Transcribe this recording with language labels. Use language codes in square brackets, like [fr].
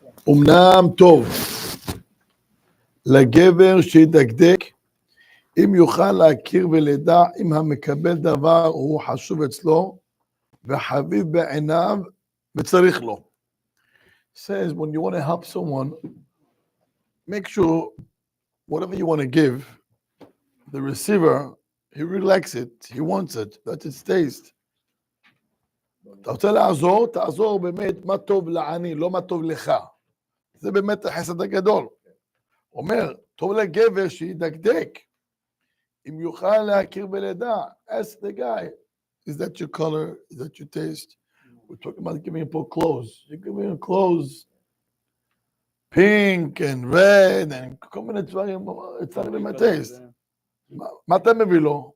[he] אמנם טוב לגבר שידקדק אם יוכל להכיר ולדע אם המקבל דבר הוא חשוב אצלו וחביב בעיניו וצריך לו. [en] Says when you want to help someone, make sure whatever you want to give, the receiver, he really likes it, he wants it, that's its taste. [he] אתה רוצה לעזור, תעזור באמת מה טוב לעני, לא מה טוב לך. זה באמת החסד הגדול. אומר, טוב לגבר שידקדק, אם יוכל להכיר ולדע, [en] ask the guy, is that your color, is that your taste? We're talking about giving people clothes. You're giving clothes, pink and red, and [he] כל מיני דברים, [en] it's not even my taste. [he] מה אתה מביא לו?